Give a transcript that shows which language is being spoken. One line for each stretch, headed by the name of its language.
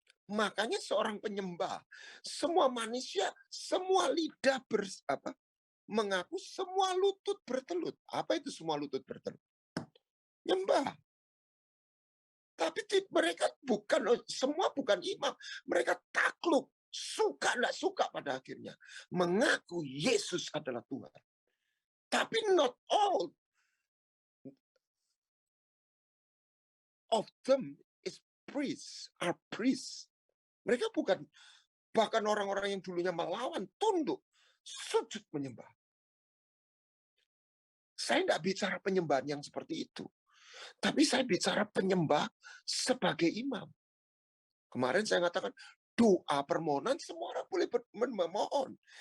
Indonesian: Makanya seorang penyembah, semua manusia, semua lidah mengaku, semua lutut bertelut. Apa itu semua lutut bertelut? Nyembah. Tapi mereka semua bukan imam. Mereka takluk, suka tidak suka pada akhirnya. Mengaku Yesus adalah Tuhan. Tapi
English: not all of them are priests.
Indonesian: Mereka bukan Bahkan orang-orang yang dulunya melawan, tunduk, sujud menyembah. Saya tidak bicara penyembahan yang seperti itu. Tapi saya bicara penyembah sebagai imam. Kemarin saya katakan, doa permohonan semua orang boleh memohon.